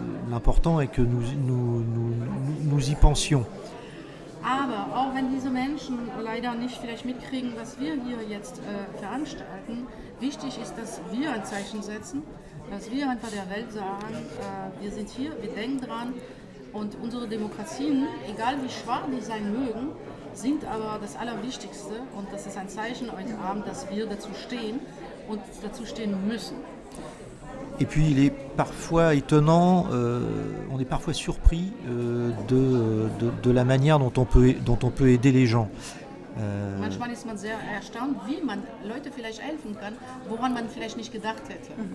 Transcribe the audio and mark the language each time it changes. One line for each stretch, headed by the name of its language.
French: l'important est que nous y pensions.
German: Aber auch wenn diese Menschen leider nicht vielleicht mitkriegen, was wir hier jetzt veranstalten, wichtig ist, dass wir ein Zeichen setzen, dass wir einfach der Welt sagen, wir sind hier, wir denken dran und unsere Demokratien, egal wie schwach die sein mögen, sind aber das Allerwichtigste und das ist ein Zeichen heute Abend, dass wir dazu stehen und dazu stehen müssen.
French: Et puis il est parfois étonnant, on est parfois surpris de la manière dont on peut aider les gens.
German: Manchmal ist man sehr erstaunt, wie man Leute vielleicht helfen kann, woran man vielleicht nicht gedacht hätte.